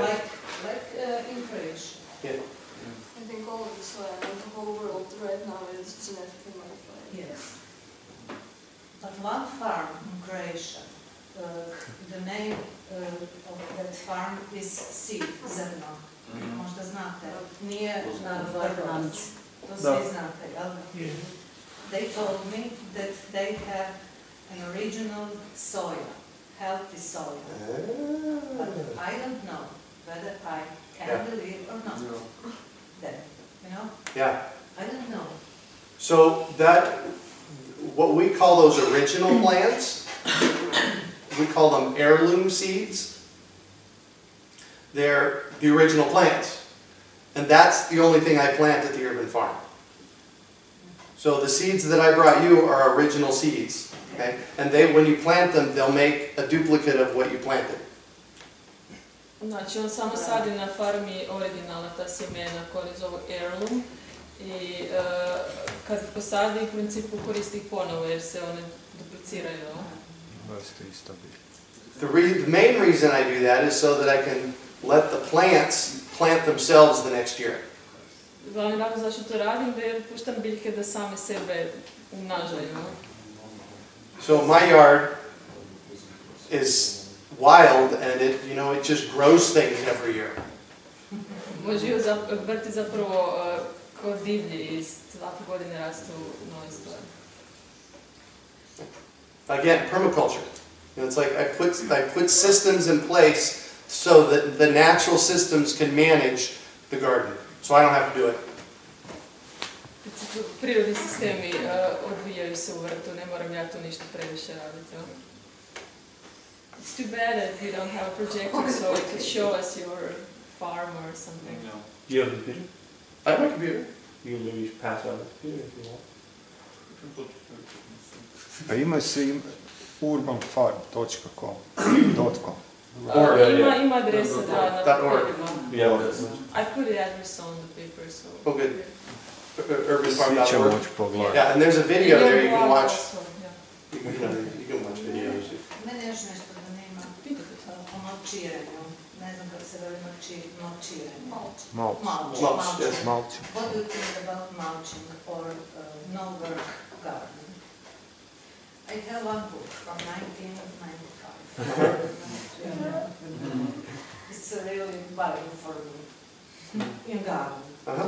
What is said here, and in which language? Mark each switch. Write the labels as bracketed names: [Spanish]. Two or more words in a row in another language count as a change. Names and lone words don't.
[English] like in Croatia. I think all of the soya in the whole world right now is genetically modified. Yes. But one farm in Croatia, the name of that farm is Seed, [Croatian] zrno. Možda znate, nije na Vrbanci. To svi znate, jel? [English] They told me that they have an original soya, healthy soya. But I don't know whether I can believe or not. Then, you know? Yeah. I don't know. So what we call those original plants, we call them heirloom seeds. They're the original plants. And that's the only thing I plant at the urban farm. So the seeds that I brought you are original seeds. Okay? And when you plant them, they'll make a duplicate of what you planted. [Croatian] Znači, on samo sadi na farmi originalna ta sjemena koja je zove heirloom i kad ih posadi, u principu koristi ih ponovo jer se one dupliciraju. [English] The main reason I do that is so that I can let the plants plant themselves the next year. [Croatian] Glavni razlog zašto to radim jer puštam biljke da same sebe umnažaju. [English] So my yard is wild and it just grows things every year. [Croatian] Moj vrt je zapravo kao divlji i svake godine rastu nove stvari. [English] Again, permaculture. It's like I put systems in place so that the natural systems can manage the garden. So I don't have to do it. [Croatian] Prirodni sistemi odvijaju se u vrtu, ne moram ja tu ništa previše raditi. [English] It's too bad that you don't have a projector so it could show us your farm or something. You have a computer? I have my computer. You can maybe pass around the computer if you want. [Croatian] A ima se urbanfarm.com. Ima adresa na .org. papirima. [English] Yeah. I put the address on the paper, so... Oh, good. urbanfarm.org. Yeah, and there's a video there you can watch. You can watch videos. [Croatian] Mene još nešto zanima o malčiranju. Ne znam kako se veli malčiranje. [English] Mulch. What do you think about mulching or no work gardening? I have one book from 1995. It's really valuable for me in garden.